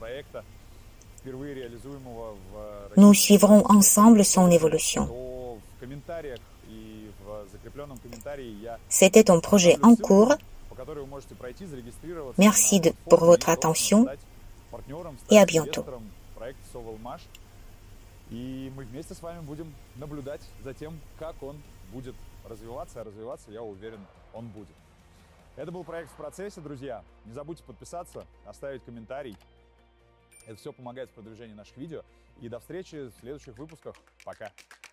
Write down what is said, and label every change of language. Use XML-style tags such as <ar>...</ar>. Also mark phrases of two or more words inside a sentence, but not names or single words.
<fr>Nous suivrons ensemble son évolution. C'était un projet en cours. Merci pour votre attention et à bientôt.</fr> <ru>И мы вместе с вами будем наблюдать за тем, как он будет развиваться, а развиваться, я уверен, он будет. Это был проект в процессе, друзья. Не забудьте подписаться, оставить комментарий. Это все помогает в продвижении наших видео. И до встречи в следующих выпусках.</ru>